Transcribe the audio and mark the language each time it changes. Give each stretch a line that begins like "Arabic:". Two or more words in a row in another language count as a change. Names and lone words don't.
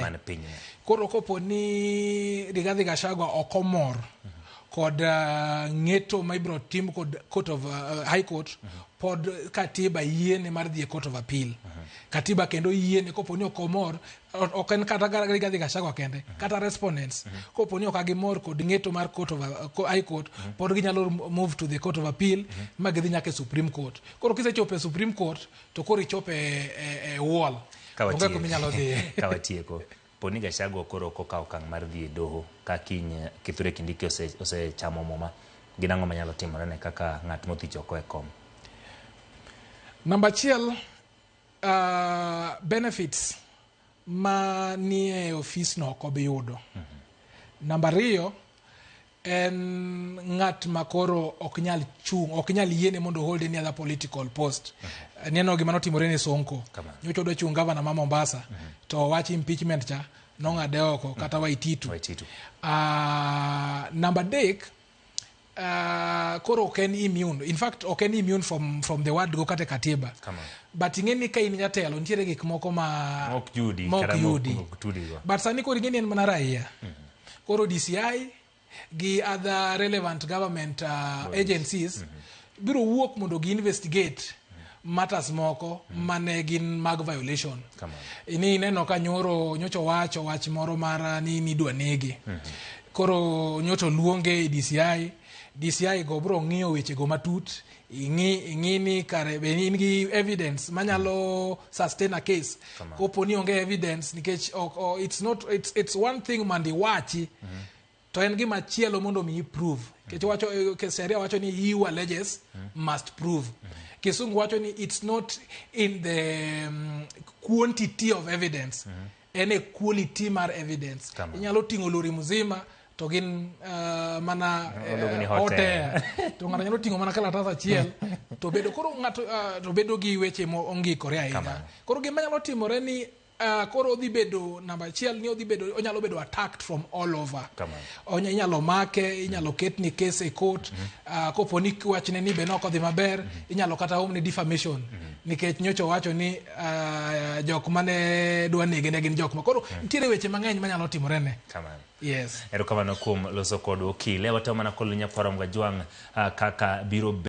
Luo (Kenya and Tanzania): Koro kopo ni Rigathi Gachagua okomor kod ng'eto ma ibro tim kod Court of High Court pod katiba yiene mar dhi e Court of Appeal. Katiba kendo yiene kopo ni okomor ok en kata Rigathi Gachagua kende kata respondents kopo ni okagimor kod ng'eto mar Court of High Court pod ginyalo
English: move to the Court of Appeal
Luo (Kenya and Tanzania): ma gidhi nyaka Supreme Court. Koro kisechope Supreme Court to koro ichope e wall. Kawatieko. Poni Gachagua koro kokawo okang' mar dhi e doho ka kiny Kithure Kindiki osechamo muma. Gin ang'o manyalo timore ne kaka ng'at mothich oko e kom? Number achiel, benefits ma nie office no ok obi yudo. Number ariyo, en ng'at makoro ok nyal yiene mondo
English: hold any other political post.
Luo (Kenya and Tanzania): Neno gima notimore ne Sonko. Nyocha odwa chung governor ma Mombasa to wach impeachment cha nong'ade oko kata Waititu. Number adek, koro ok en immune. In fact, ok en
English: immune from the word go
Luo (Kenya and Tanzania): kate katiba. But ing'eni ka in jatelo nitiere gik moko ma mok yudi. But sani koro ing'eni en mana raia. Koro DCI gi
English: other relevant government agencies
Luo (Kenya and Tanzania): biro wuok mondo gi
English: investigate matters
Luo (Kenya and Tanzania): moko mane gin mag violation. Ini neno ka nyocha wacho wach moro mar ni idwa nege. Koro nyocha luonge DCI go bro ng'iyo weche go matut ing'i ni kare be in gi evidence manyalo
English: sustain a case.
Luo (Kenya and Tanzania): Kopo ni onge evidence nikech
English: it's one thing
Luo (Kenya and Tanzania): mandi wachi to en gima chielo mondo mi prove. Kech wacho sheria wacho ni
English: he who alleges must prove.
Luo (Kenya and Tanzania): Kisungu wacho ni
English: it's not in the quantity of evidence,
Luo (Kenya and Tanzania): en
English: a quality
Luo (Kenya and Tanzania): mar evidence. Inyalo tingo lori mzima to gin mana hotel to ng'ato nyalo tingo mana kalatas achiel to bedo koro ng'ato to bedo gi weche mo ongikore ahinya. Koro gima nyalo timore ni koro odhi bedo namba achiel ni onyalo bedo
English: attacked from all over.
Luo (Kenya and Tanzania): Inyalo make, inyalo ketni case e court, kopo ni wachne ni be nokodhi maber, inyalo kata omni defamation. Nikech nyocha wacho ni jok mane dwa nege ne gin jok ma koro nitiere weche mang'eny manyalo timore ne.
English: Yes.
Luo (Kenya and Tanzania): Erokamano kuom loso kod okil. Watamo mana kolunya forum ga jwang' kaka biro